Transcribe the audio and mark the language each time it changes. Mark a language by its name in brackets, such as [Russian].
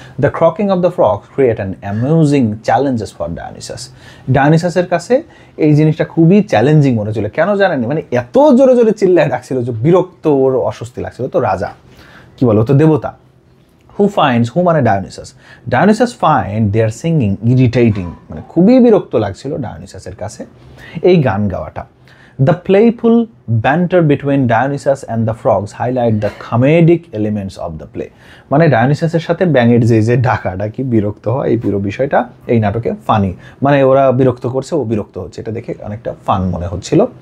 [English] the croaking of the frog create an amusing challenges for ডায়োনিসাসের [Bangla] কাছে এই জিনিসটা খুবই চ্যালেঞ্জিং মনে হচ্ছিল। কেন জানেন? মানে এত জোরে জোরে চিল্লায় ডাকছিল যে বিরক্ত, ওর অস্বস্তি লাগছিল। তো রাজা কি বলো, তো দেবতা হু মানে ডায়োনিসাস [English] find their singing irritating, [Bangla] মানে খুবই বিরক্ত লাগছিল ডায়োনিসাসের কাছে এই গান গাওয়াটা। [English] The playful banter between Dionysus and the frogs highlight the comedic elements of the play. [Bangla] মানে ডায়োনিসাসের সাথে ব্যাঙের যে ডাকাডাকি বিরক্ত হয়, এই পুরো বিষয়টা এই নাটকে ফানি, মানে ওরা বিরক্ত করছে, ও বিরক্ত হচ্ছে, এটা দেখে অনেকটা ফান মনে হচ্ছিল।